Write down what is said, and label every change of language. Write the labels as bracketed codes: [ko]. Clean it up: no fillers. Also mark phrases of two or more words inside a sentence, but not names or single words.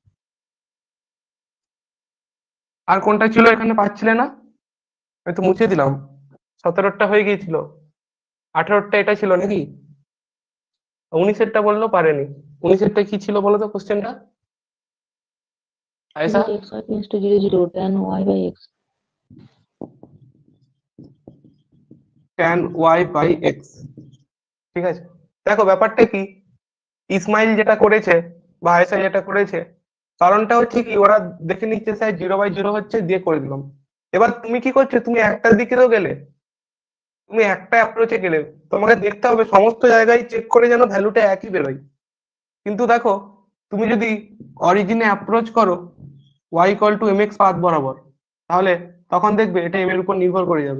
[bn] আর কোনটা ছিল এখানে পাচ্ছিলে না, আমি তো মুছে দিলাম, 17টা হয়ে গিয়েছিল, 18টা এটা ছিল নাকি, 19এরটা বললেও পারেনি, 19এরটা কি ছিল বলো তো কোশ্চেনটা, আয়েশা, [en] Let x equals to 0 0 tan y/x। [bn] tan y/x, ঠিক আছে, দেখো ব্যাপারটা কি, ইসমাইল যেটা করেছে বা আয়েশা যেটা করেছে, কারণটা হচ্ছে কি, ওরা দেখে নিচ্ছে স্যার 0/0 হচ্ছে, দিয়ে করে দিলাম। এবার তুমি কি করছো, তুমি একটার দিকেও গেলে, তুমি একটা অ্যাপ্রোচে গেলে, তোমাকে দেখতে হবে সমস্ত জায়গায় চেক করে যেন ভ্যালুটা একই বেরোয়, কিন্তু দেখো তুমি যদি অরিজিনে অ্যাপ্রোচ করো y [en] equal to [bn] mx পাথ বরাবর, তাহলে তখন দেখবে এটা m এর উপর নির্ভর করে যাবে।